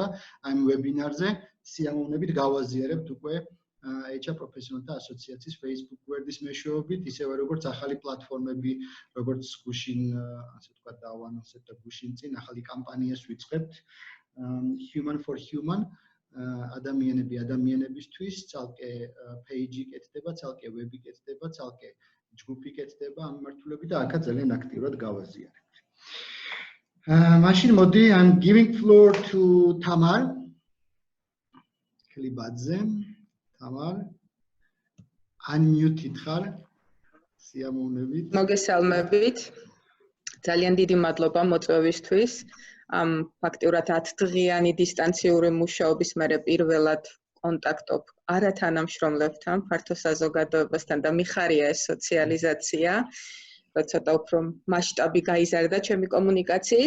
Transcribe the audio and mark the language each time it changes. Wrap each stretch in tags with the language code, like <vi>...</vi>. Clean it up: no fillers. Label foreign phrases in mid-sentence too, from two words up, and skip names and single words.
<ka>აი ამ ვებინარზე, სიამოვნებით გავაზიარებთ უკვე HR პროფესიონალთა ასოციაციის Facebook გვერდის მეშვეობით, ისევე როგორც ახალი პლატფორმები, როგორც გუშინ, ასე ვთქვათ, დავანონსეთ და გუშინ წინ ახალი კამპანიას ვიწყებთ Human for Human ადამიანები ადამიანებისთვის, ცალკე page-ი კეთდება, ცალკე web-ი კეთდება, ცალკე ჯგუფი კეთდება ამ მიმართულებით და აქაც ძალიან აქტიურად გავაზიარებთ. მაშინ მოდი</ka> <en>I'm giving floor to</en> <ka>თამარ ქლიბაძე. თამარ unmuted ხარ. სიამოვნებით. მოგესალმებით. ძალიან დიდი მადლობა მოწვევისთვის. ფაქტიურად 10 დღიანი დისტანციური მუშაობის მერე პირველად კონტაქტობ არათანამშრომლებთან, ფართო საზოგადოებასთან და მიხარია ეს სოციალიზაცია, ცოტა უფრო მასშტაბი გაიზარდა ჩემი კომუნიკაციის.</ka>